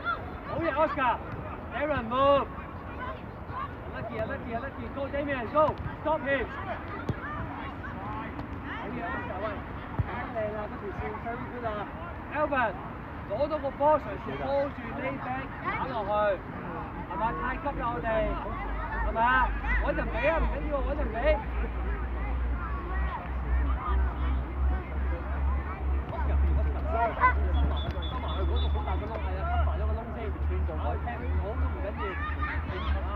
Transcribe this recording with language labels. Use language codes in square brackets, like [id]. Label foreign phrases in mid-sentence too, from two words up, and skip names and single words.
[en] Oh yeah, Oscar. Aaron, move. Lucky. Go, Damien, go. Stop him. Oh yeah, Oscar, [yue] 喂，好靚啊，嗰條線 [en] very good [yue] 啊。Alvin，攞到個波，隨時 hold 住 [en] lay back [yue] 打落去，係嘛？太急啦我哋，係嘛？揾人俾啊，唔緊要，揾人俾。收埋去嗰度好大個窿，係啊，吸埋咗個窿先，轉做改聽好都唔緊要，係嘛？